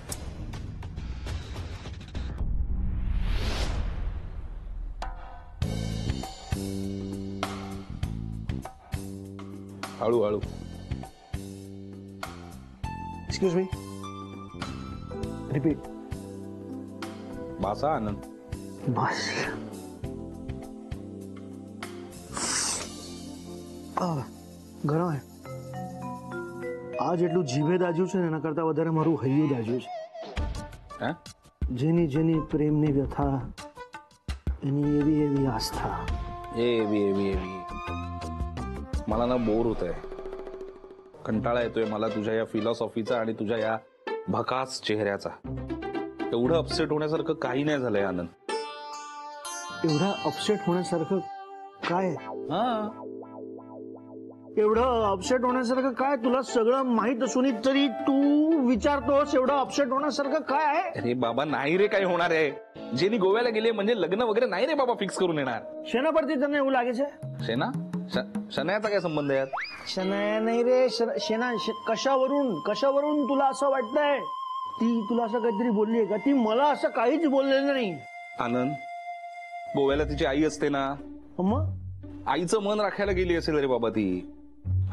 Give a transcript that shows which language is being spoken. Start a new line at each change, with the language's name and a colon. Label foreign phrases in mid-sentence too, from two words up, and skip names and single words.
Marathi: हळू हळू.
English: excuse me. repeat.
Marathi: बासा आनंद. बस.
Hindi: गरम है.
Gujarati: આજ એટલું જીભે દાજ્યું છે ને એના કરતા વધારે મારું હૈયું દાજ્યું છે. જેની જેની પ્રેમની વ્યથા એની એવી એવી આસ્થા.
Marathi: एवी मला ना बोर होत आहे. कंटाळा येतोय मला तुझ्या या फिलॉसॉफीचा आणि तुझ्या या भकास चेहऱ्याचा. एवढं अपसेट होण्यासारखं काही नाही झालंय आनंद. एवढा अपसेट होण्यासारखं काय? हा एवढं अपसेट होण्यासारखं काय? तुला सगळं माहित असून तरी तू विचारतोस एवढं अपसेट होण्यासारखं काय आहे? अरे बाबा नाही रे काही होणार आहे. जेनी गोव्याला गेले म्हणजे लग्न वगैरे नाही रे बाबा फिक्स करून येणार.
Gujarati: શેના પરથી તને એવું લાગે છે?
Marathi: शेना शनायाचा काय संबंध आहे यात? शनाया नाही रे. कशावरून तुला असं वाटतंय? ती तुला असं काहीतरी बोलली आहे का? ती मला असं काहीच बोललेलं नाही. आनंद गोव्याला तिची आई असते ना. मग आईचं मन राखायला गेली असेल रे बाबा ती.